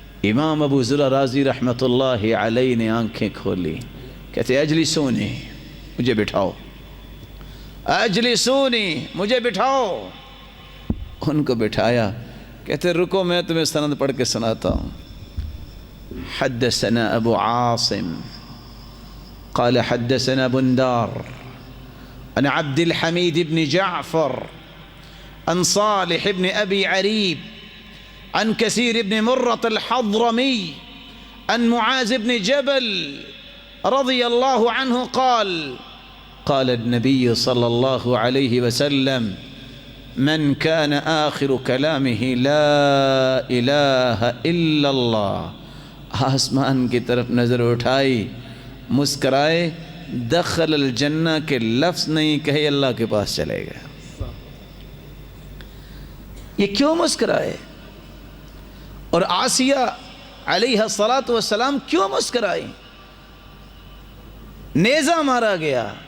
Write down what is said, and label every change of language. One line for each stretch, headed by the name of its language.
Urdu: امام ابو زرع رازی رحمۃ اللہ علیہ نے آنکھیں کھولی، کہتے
Arabic: اجلسونی،
Urdu: مجھے بٹھاؤ، اجلسونی، مجھے بٹھاؤ. ان کو بٹھایا، کہتے رکو میں تمہیں سند پڑھ کے سناتا ہوں.
Arabic: حدثنا ابو عاصم قال حدثنا بندار عن عبد الحمید بن جعفر عن صالح بن ابی عریب عن كثير بن مرة الحضرمي عن معاذ بن جبل رضي الله عنه قال قال النبي صلى الله عليه وسلم من كان آخر كلامه لا إله إلا الله.
Urdu: آسمان کی طرف نظر اٹھائی، مسکرائے،
Arabic: دخل الجنہ
Urdu: کے لفظ نہیں کہے، اللہ کے پاس چلے گیا. یہ کیوں مسکرائے؟ اور آسیہ علیہ السلام کیوں مسکرائی؟ نیزہ مارا گیا.